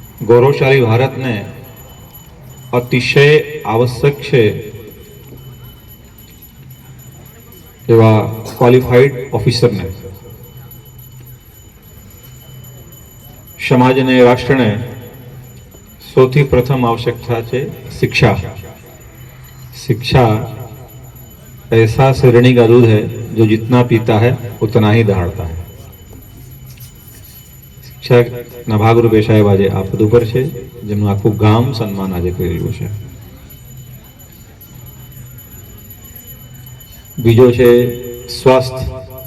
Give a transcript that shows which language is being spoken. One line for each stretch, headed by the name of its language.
Gujarati: ગૌરવશાળી ભારતને અતિશય આવશ્યક છે એવા ક્વોલિફાઈડ ઓફિસરને, સમાજને રાષ્ટ્રને સૌથી પ્રથમ આવશ્યકતા છે शिक्षा.
Hindi: शिक्षा ऐसा सिरणी का दूध है जो जितना पीता है उतना ही दहाड़ता है.
Gujarati: શિક્ષકના ભાગરૂપે સાહેબ આજે આ પદ ઉપર છે, જેમનું આખું ગામ સન્માન આજે કરી રહ્યું છે. બીજો છે સ્વાસ્થ્ય.